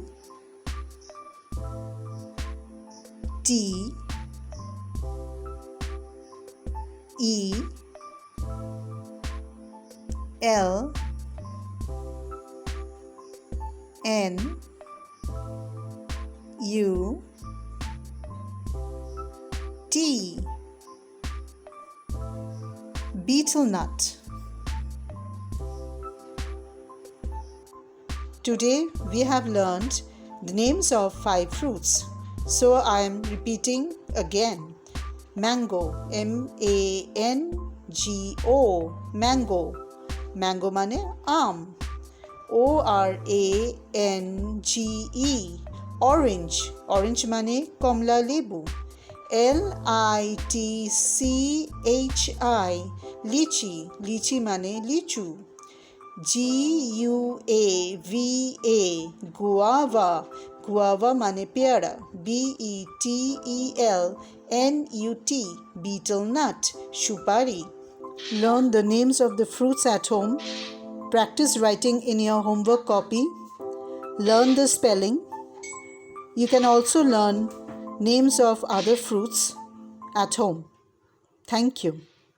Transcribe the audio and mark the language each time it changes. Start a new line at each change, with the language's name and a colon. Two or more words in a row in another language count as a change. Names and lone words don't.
English: T E L N U T Betel nut. Today we have learned the names of 5 fruits. So I am repeating again. Mango, M-A-N-G-O, mango. Mango
Bangla: মানে আম.
English: O-R-A-N-G-E, orange. Orange
Bangla: মানে কমলা লেবু.
English: L-I-T-C-H-I, lychee. Lychee
Bangla: মানে লিচু.
English: G-U-A-V-A, guava. Guava
Bangla: মানে পেয়ারা.
English: B-E-T-E-L-N-U-T, betel nut, shupari. Learn the names of the fruits at home. Practice writing in your homework copy. Learn the spelling. You can also learn names of other fruits at home. Thank you.